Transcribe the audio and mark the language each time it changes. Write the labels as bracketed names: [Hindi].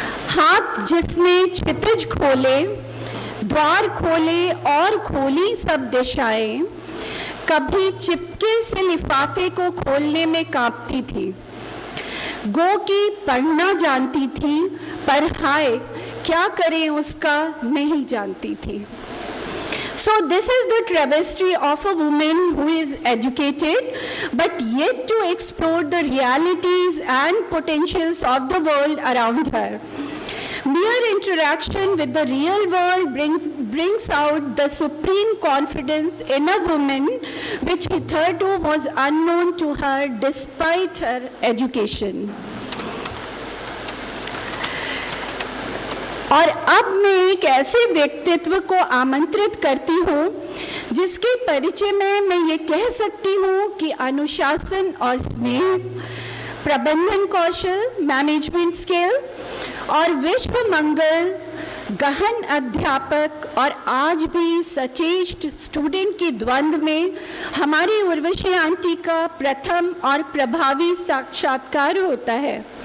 [Hindi] हाथ जिसने क्षितिज खोले, द्वार खोले और खोली सब दिशाएं, कभी चिपके से लिफाफे को खोलने में कांपती थी। गो की पढ़ना जानती थी, पर हाय क्या करें उसका नहीं जानती थी। [English] So this is the travesty of a woman who is educated but yet to explore the realities and potentials of the world around her. Mere interaction with the real world brings out the supreme confidence in a woman which hitherto was unknown to her despite her education. [Hindi] और अब मैं एक ऐसे व्यक्तित्व को आमंत्रित करती हूँ जिसके परिचय में मैं ये कह सकती हूँ कि अनुशासन और स्नेह, प्रबंधन कौशल, मैनेजमेंट स्किल और विश्व मंगल, गहन अध्यापक और आज भी सचेष्ट स्टूडेंट के द्वंद्व में हमारी उर्वशी आंटी का प्रथम और प्रभावी साक्षात्कार होता है।